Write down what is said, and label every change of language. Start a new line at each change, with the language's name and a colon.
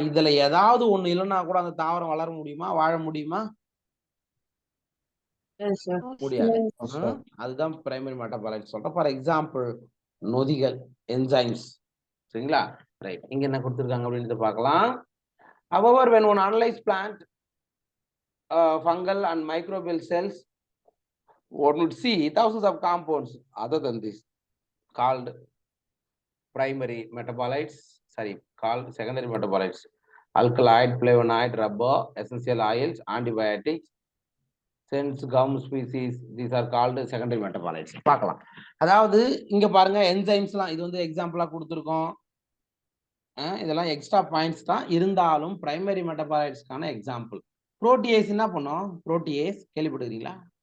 Tamil: இதுல ஏதாவது ஒண்ணு இல்லைன்னா கூட அந்த தாவரம் வளர முடியுமா, வாழ முடியுமா? முடியாது. அதுதான் பிரைமரி மெட்டபாலைட்ஸ் சொல்றோம். For example நொதிகள், enzymes. சரிங்களா? ரைட். இங்க என்ன கொடுத்துருக்காங்க அப்படின்னு பார்க்கலாம்.
English: However, when one analyze plant, fungal and microbial cells, one would see thousands of compounds other than this called primary metabolites, called secondary metabolites: alkaloid, flavonoid, rubber, essential oils, antibiotics, sense come species these are called secondary metabolites.
Tamil: பார்க்கலாம். அதாவது இங்க பாருங்க என்சைம்ஸ்லாம் இது வந்து எக்ஸாம்பிளா கொடுத்துருக்கோம். இதெல்லாம் extra points தான், இருந்தாலும் பிரைமரி மெட்டபாலைட்ஸ்க்கான எக்ஸாம்பிள். புரோட்டியேஸ் என்ன பண்ணும்? புரோட்டியேஸ் கேள்விப்பட்டிருக்கீங்களா?